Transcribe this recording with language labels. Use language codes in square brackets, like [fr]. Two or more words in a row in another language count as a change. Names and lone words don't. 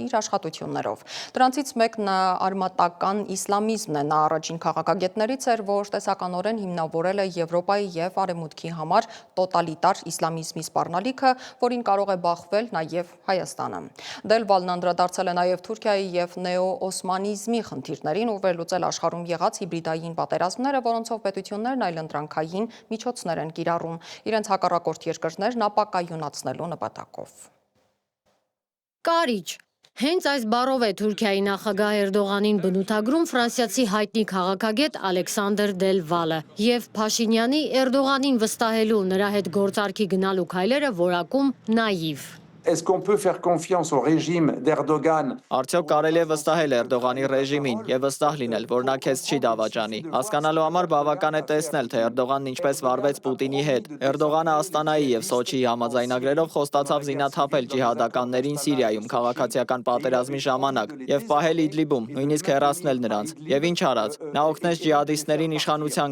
[hy] իր աշխատություններով։ Դրանցից մեկն արմատական իսլամիզմն է։ Նա առաջին քաղաքագետներից էր, որ տեսականորեն հիմնավորել է Եվրոպայի եւ Արևմուտքի համար տոտալիտար իսլամիզմի սպառնալիքը, որին կարող է բախվել նաև Հայաստանը։ Դել Վալն անդրադարձել է նաև Թուրքիայի եւ նեո-օսմանիզմի խնդիրներին ու վերլուծել աշխարհում եղած հիբրիդային պատերազմները, որոնցով պետություններն այլընտրանքային միջոցներ են կիրառում իրենց հակառակորդ երկրներն ապակայունացնելու նպատակով։ Կարիճ Հենց այս բառով է Թուրքիայի նախագահ Էրդողանին բնութագրում ֆրանսիացի հայտնի քաղաքագետ Ալեքսանդր Դել Վալը եւ Փաշինյանի Էրդողանին վստահելու նրա հետ գործարքի գնալու քայլերը որակում նաիվ։ [fr] Est-ce qu'on peut faire confiance au régime d'Erdogan? [hy] Արդյոք կարելի է վստահել Էրդողանի ռեժիմին եւ վստահ լինել, որ նա քեզ չի դավաճանի։ Հասկանալու համար բավական է տեսնել, թե Էրդողանն ինչպես վարվեց Պուտինի հետ։ Էրդողանը Աստանայի եւ Սոչիի համաձայնագրերով խոստացավ զինաթափել ջիհադականներին Սիրիայում քաղաքացիական պատերազմի ժամանակ եւ պահել Իդլիբում, նույնիսկ հեռացնել նրանց։ Եվ ինչ արած։ Նա օգնեց ջիհադիստներին իշխանության